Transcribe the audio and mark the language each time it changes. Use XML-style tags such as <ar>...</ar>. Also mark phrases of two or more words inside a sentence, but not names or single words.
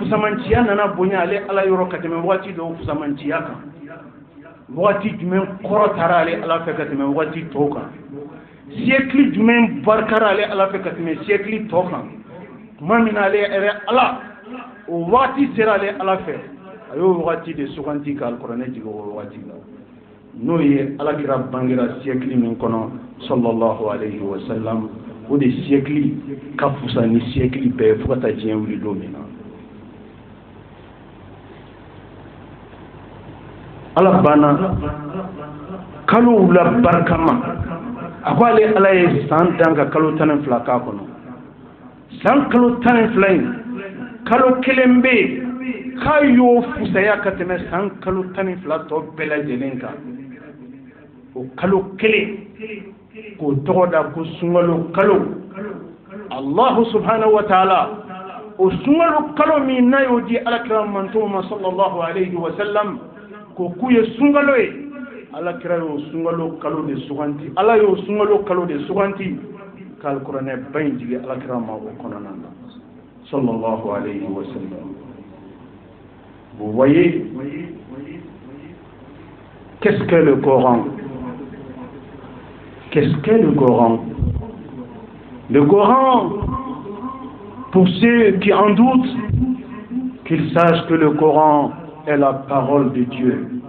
<bm>fusamanciya nana bonya ale ala yɔrɔ ka tɛmɛ wagati dɔw fusamanciya kan wagati jumɛn kɔrɔtara ale ala fɛ ka tɛmɛ wagati tɔw kan siècle jumɛn barikara ale ala fɛ ka tɛmɛ siècle tɔw kan tuma min na ale yɛrɛ ala o wagati sera ale ala fɛ a y'o wagati de suganti ka alikuranɛ jigin o wagati la n'o ye alakira bangera siècle min kɔnɔ</bm> <ar>صلى الله عليه وسلم</ar> <bm>o de siècle ka fusa ni siècle bɛɛ fo ka taa diɲɛ wuli don min na ala banna kalow la barikama a ko ale ala ye san dan ka kalo 12 k'a kɔnɔ san kalo 12 in kalo kelen bɛ yen k'a y'o fusaya ka tɛmɛ san kalo 12 tɔ bɛɛ lajɛlen kan o kalo kelen k'o tɔgɔ da ko sunkalo kalo</bm> <ar>الله سبحانه وتعالى</ar> <bm>o sunkalo kalo min n'a y'o di alakira mantonw ma</bm> <ar>صلى الله عليه وسلم</ar> <bm>ko k'u ye sunkalo ye alakira y'o sunkalo kalo de suganti ala y'o sunkalo kalo de suganti ka alikuranɛ ba in jigin alakira ma o kɔnɔna na sallallahu alayhi wa sallam.</bm> <fr>Vous voyez, qu'est-ce que le Coran? Qu'est-ce qu'est le Coran? Le Coran, pour ceux qui en doutent, qu'ils sachent que le Coran est la parole de Dieu.</fr>